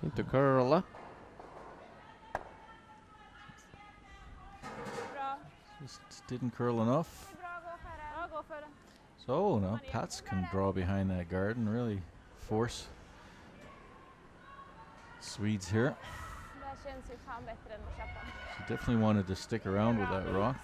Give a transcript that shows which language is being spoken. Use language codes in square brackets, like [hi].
[en] Into Kurla. [sv] Bra. [en] Just didn't curl enough. [sv] Det är bra, gå för det. Ja, gå för det. [en] So now PAETZ can draw behind that guard and really force Swedes here. [sv] Det här känns ju fan bättre än att köpa. [en] She definitely wanted to stick around with that rock.